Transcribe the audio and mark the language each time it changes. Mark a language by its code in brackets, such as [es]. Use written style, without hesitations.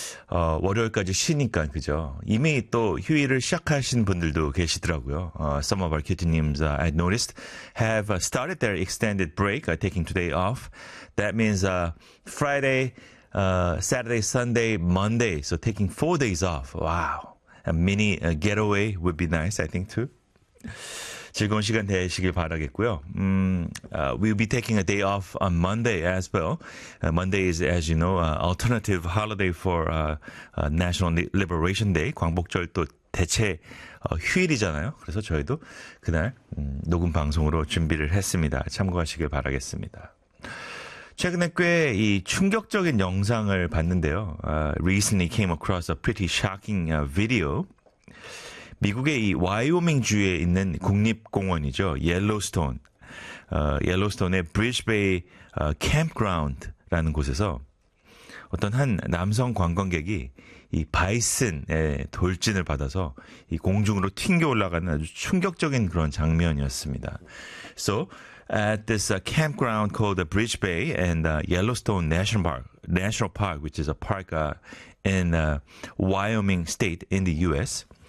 [ko] 월요일까지 쉬니까, 그죠? 이미 또 휴일을 시작하신 분들도 계시더라고요. [en] Some of our cutie names, I noticed, have started their extended break, taking today off. That means Friday, Saturday, Sunday, Monday. So taking 4 days off. Wow. A mini getaway would be nice, I think, too. [ko] 즐거운 시간 되시길 바라겠고요. [en] We'll be taking a day off on Monday as well. Monday is, as you know, alternative holiday for National Liberation Day. [ko] 광복절 또 대체 휴일이잖아요. 그래서 저희도 그날 녹음 방송으로 준비를 했습니다. 참고하시길 바라겠습니다. 최근에 꽤 이 충격적인 영상을 봤는데요. [en] Recently came across a pretty shocking video. [ko] 미국의 이 와이오밍 주에 있는 국립공원이죠. 옐로스톤. 옐로스톤의 브리즈베이 캠프그라운드라는 곳에서 어떤 한 남성 관광객이 이 바이슨의 돌진을 받아서 이 공중으로 튕겨 올라가는 아주 충격적인 그런 장면이었습니다. [en] So at this campground called the Brisbane and Yellowstone National Park, which is a park in Wyoming state in the US.